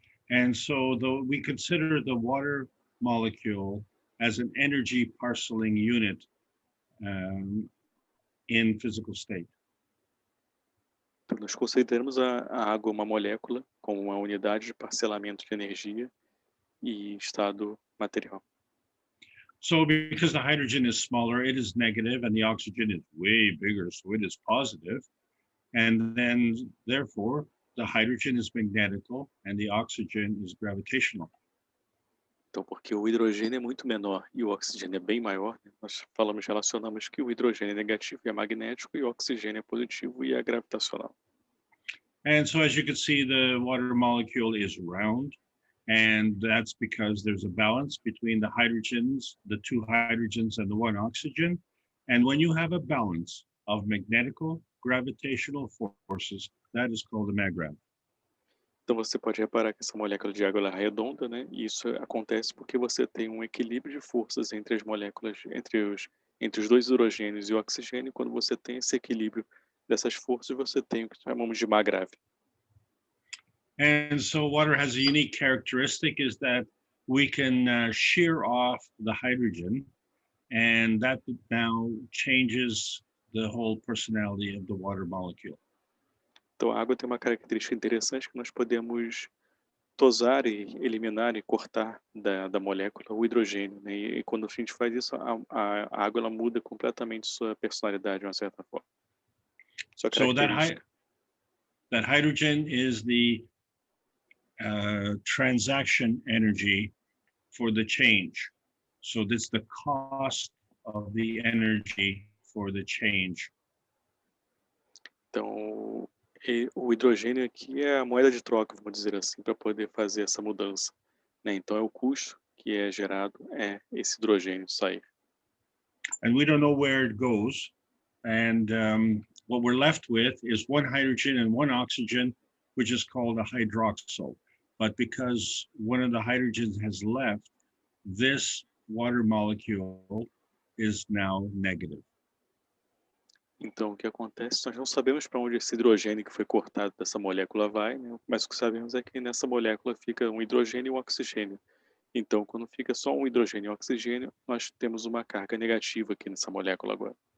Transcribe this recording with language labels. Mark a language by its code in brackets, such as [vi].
[en] And so we consider the water molecule as an energy parceling unit in physical state. [pt] Então, nós consideramos a água uma molécula como uma unidade de parcelamento de energia e estado material. [en] So because the hydrogen is smaller, it is negative, and the oxygen is way bigger, so it is positive. And then, therefore, the hydrogen is magnetical and the oxygen is gravitational. [pt] Então, porque o hidrogênio é muito menor e o oxigênio é bem maior, né, nós relacionamos que o hidrogênio é negativo e é magnético e o oxigênio é positivo e é gravitacional. [en] And so as you can see, the water molecule is round, and that's because there's a balance between the hydrogens, the two hydrogens and the one oxygen. And when you have a balance of magnetical, gravitational forces, that is called a maggrav. [pt] Então você pode reparar que essa molécula de água ela é redonda, né? E isso acontece porque você tem um equilíbrio de forças entre as moléculas, entre os dois hidrogênios e o oxigênio. Quando você tem esse equilíbrio dessas forças, você tem o que chamamos de maggrav. [en] And so water has a unique characteristic is that we can shear off the hydrogen, and that now changes the whole personality of the water molecule. [pt] Então a água tem uma característica interessante que nós podemos tosar e eliminar e cortar da molécula o hidrogênio, né? E quando a gente faz isso, a água ela muda completamente sua personalidade de uma certa forma. Sua [en] So [pt] característica. [en] that hydrogen is the transaction energy for the change. So that's the cost of the energy for the change. [pt] Então, o hidrogênio aqui é a moeda de troca, vamos dizer assim, para poder fazer essa mudança, né? Então, é o custo que é gerado, é esse hidrogênio sair. [en] And we don't know where it goes. And what we're left with is one hydrogen and one oxygen, which is called a hydroxyl. But because one of the hydrogens has left, this water molecule is now negative. [pt] Então, o que acontece? Nós não sabemos para onde esse hidrogênio que foi cortado dessa molécula vai, né? Mas o que sabemos é que nessa molécula fica um hidrogênio e um oxigênio. Então, quando fica só um hidrogênio e um oxigênio, nós temos uma carga negativa aqui nessa molécula agora.